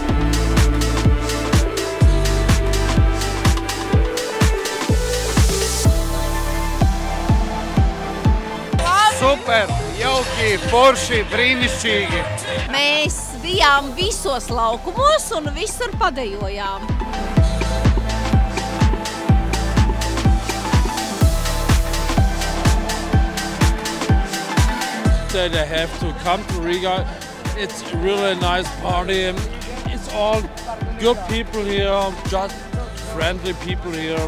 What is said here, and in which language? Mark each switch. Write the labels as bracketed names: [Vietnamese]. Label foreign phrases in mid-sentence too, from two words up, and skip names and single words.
[Latvian] Super, jauki, forši, brīnišķīgi. Mēs bijām visos laukumos un visur padejojām. [English] That I have to come to Riga. It's really a nice party. It's all good people here, just friendly people here.